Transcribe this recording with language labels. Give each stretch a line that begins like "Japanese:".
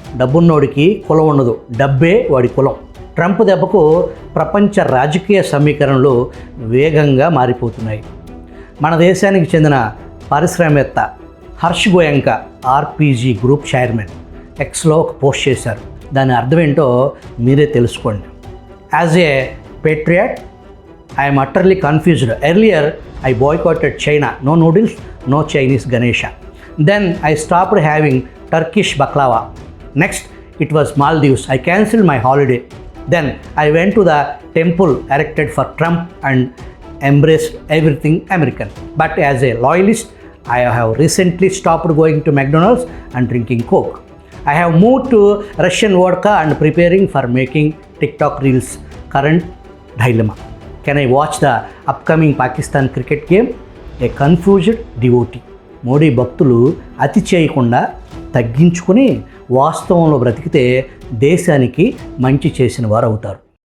Telugu: డబ్బున్నోడికి కులం ఉండదు, డబ్బే వాడి కులం. ట్రంప్ దెబ్బకు ప్రపంచ రాజకీయ సమీకరణలు వేగంగా మారిపోతున్నాయి. మన దేశానికి చెందిన పారిశ్రామికవేత్త Harsh Goenka RPG group chairman ఎక్స్లో ఒక పోస్ట్ చేశారు. దాని అర్థం ఏంటో మీరే తెలుసుకోండి.
English: As a patriot, I'm utterly confused. Earlier I boycotted China. No noodles, no Chinese Ganesha. Then I stopped having Turkish baklava. Next, it was Maldives. I cancelled my holiday. Then I went to the temple erected for Trump and embraced everything American. But as a loyalist, I have recently stopped going to McDonald's and drinking Coke. I have moved to Russian vodka and preparing for making TikTok reels. Current dilemma. Can I watch the upcoming Pakistan cricket game? A confused devotee.
Telugu: Modi భక్తులు అతి చేయకుండా తగ్గించుకుని వాస్తవంలో బ్రతికితే దేశానికి మంచి చేసిన వారు అవుతారు.